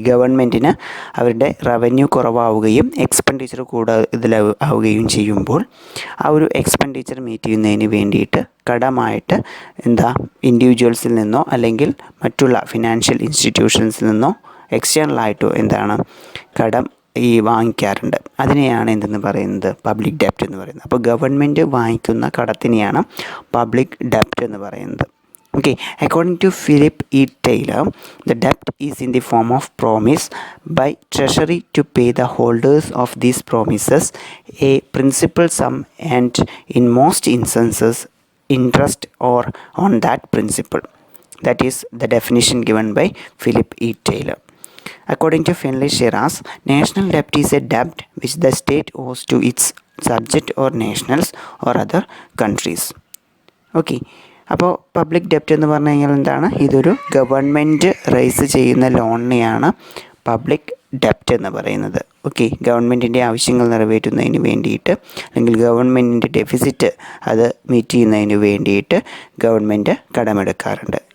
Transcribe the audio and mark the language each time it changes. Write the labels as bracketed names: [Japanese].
[Malayalam] ഗവൺമെൻറ്റിന് അവരുടെ revenue കുറവാവുകയും expenditure കൂടുതലാവുകയും ചെയ്യുമ്പോൾ ആ ഒരു എക്സ്പെൻഡിച്ചർ മീറ്റ് ചെയ്യുന്നതിന് വേണ്ടിയിട്ട് കടമായിട്ട് ഇൻഡിവിജ്വൽസിൽ നിന്നോ അല്ലെങ്കിൽ മറ്റുള്ള ഫിനാൻഷ്യൽ ഇൻസ്റ്റിറ്റ്യൂഷൻസിൽ നിന്നോ എക്സ്റ്റേണലായിട്ടോ കടം വാങ്ങിക്കാറുണ്ട്. അതിനെയാണ് എന്തെന്ന് പറയുന്നത്, പബ്ലിക് ഡെപ്റ്റ് എന്ന് പറയുന്നത്. അപ്പോൾ ഗവൺമെൻറ് വാങ്ങിക്കുന്ന കടത്തിനെയാണ് പബ്ലിക് ഡെപ്റ്റ് എന്ന് പറയുന്നത്. [English] Okay, according to Philip E. Taylor, the debt is in the form of promise by Treasury to pay the holders of these promises a principal sum and in most instances interest or on that principal. That is the definition given by Philip E. Taylor. According to Finlay Shiraz, national debt is a debt which the state owes to its subject or nationals or other countries. Okay. [Malayalam] അപ്പോൾ public ഡെപ്റ്റ് എന്ന് പറഞ്ഞു കഴിഞ്ഞാൽ എന്താണ്, ഇതൊരു government rice ചെയ്യുന്ന ലോണിനെയാണ് public ഡെപ്റ്റ് എന്ന് പറയുന്നത്. Okay, ഗവൺമെൻറ്റിൻ്റെ ആവശ്യങ്ങൾ നിറവേറ്റുന്നതിന് വേണ്ടിയിട്ട് അല്ലെങ്കിൽ ഗവൺമെൻറ്റിൻ്റെ ഡെഫിസിറ്റ് അത് മീറ്റ് ചെയ്യുന്നതിന് വേണ്ടിയിട്ട് ഗവൺമെൻറ് കടമെടുക്കാറുണ്ട്.